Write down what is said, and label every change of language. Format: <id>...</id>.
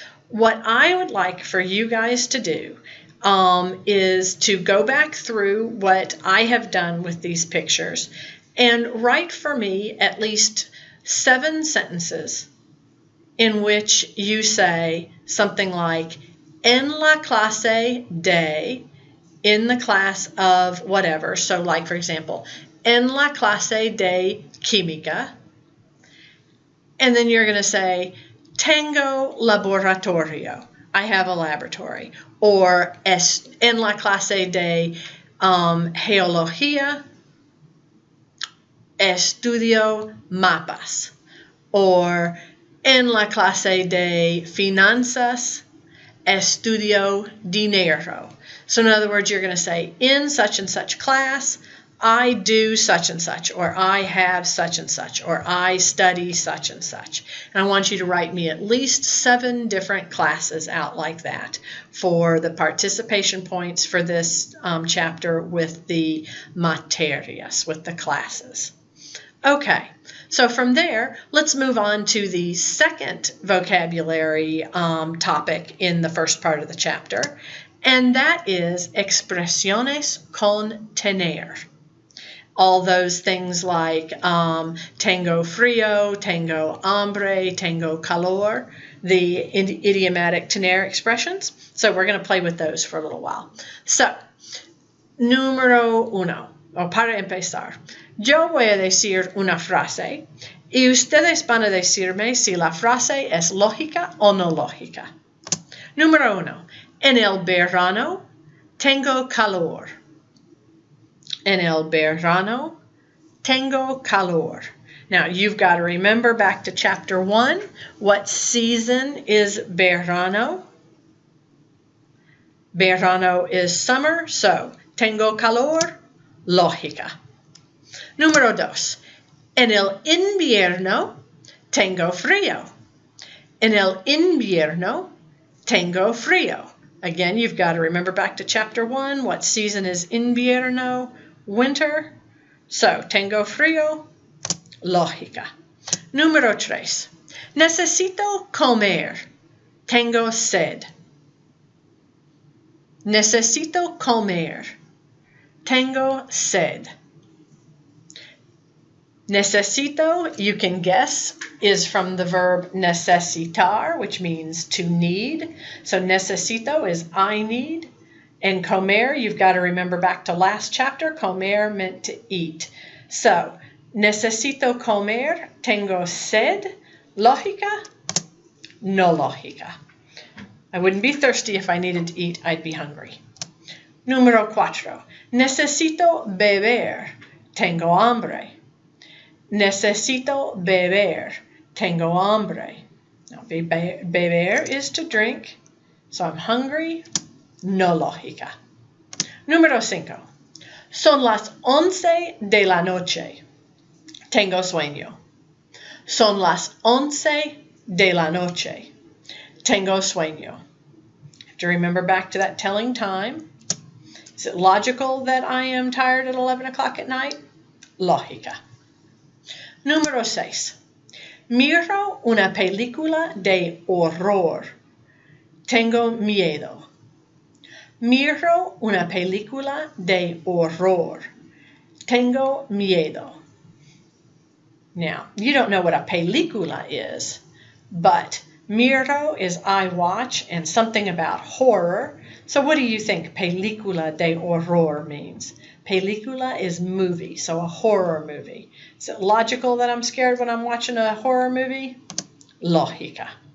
<en>What I would like for you guys to do is to go back through what I have done with these pictures and write for me at least 7 sentences in which you say something like,</en> <es>en la clase de,</es> <en>in the class of whatever. So like, for example,</en> <es>en la clase de química.</es> <en>And then you're going to say,</en> <es>tengo laboratorio.</es> <en>I have a laboratory.</en> <es>Or en la clase de geología, estudio mapas. Or en la clase de finanzas, estudio dinero.</es> <en>So in other words, you're going to say, in such and such class, I do such and such, or I have such and such, or I study such and such. And I want you to write me at least 7 different classes out like that for the participation points for this chapter with the materias, with the classes. Okay, so from there, let's move on to the second vocabulary topic in the first part of the chapter, and that is</en> <es>expresiones con tener.</es> <en>All those things like</en> <es>tengo frío, tengo hambre, tengo calor,</es> <en>the idiomatic tener expressions. So we're going to play with those for a little while.</en> <es>So, número 1, o para empezar. Yo voy a decir una frase y ustedes van a decirme si la frase es lógica o no lógica. Número 1. En el verano tengo calor. En el verano tengo calor.</es> <en>Now, you've got to remember back to chapter 1, what season is verano? Verano is summer, so</en> <es>tengo calor, lógica. Número 2. En el invierno tengo frío. En el invierno tengo frío.</es> <en>Again, you've got to remember back to chapter 1, what season is invierno? Winter. So,</en> <es>tengo frío, lógica. Número 3. Necesito comer. Tengo sed. Necesito comer. Tengo sed.</es> <en>Necesito, you can guess, is from the verb necesitar, which means to need. So necesito is I need. And comer, you've got to remember back to last chapter, comer meant to eat.</en> <es>So, necesito comer, tengo sed, lógica, no lógica.</es> <en>I wouldn't be thirsty if I needed to eat, I'd be hungry.</en> <es>Número 4. Necesito beber, tengo hambre. Necesito beber, tengo hambre.</es> <en>Now, beber is to drink, so I'm hungry,</en> <es>no lógica. Número 5. Son las 11 de la noche. Tengo sueño. Son las 11 de la noche. Tengo sueño.</es> <en>Have to remember back to that telling time. Is it logical that I am tired at 11 o'clock at night?</en> <es>Lógica. Número 6. Miro una película de horror. Tengo miedo. Miro una película de horror. Tengo miedo.</es> <en>Now, you don't know what a película is, but miro is I watch and something about horror. So what do you think película de horror means? Película is movie, so a horror movie. Is it logical that I'm scared when I'm watching a horror movie? Lógica.</en>